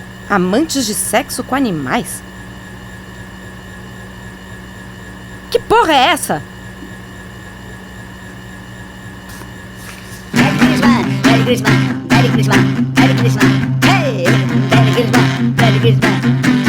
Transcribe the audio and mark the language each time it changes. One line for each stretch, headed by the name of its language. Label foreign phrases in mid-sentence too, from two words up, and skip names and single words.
Portuguese: Amantes de sexo com animais? Que porra é essa?
English: Merry Christmas, Merry Christmas, Merry Christmas, Merry Christmas, hey, Merry Christmas, Merry Christmas.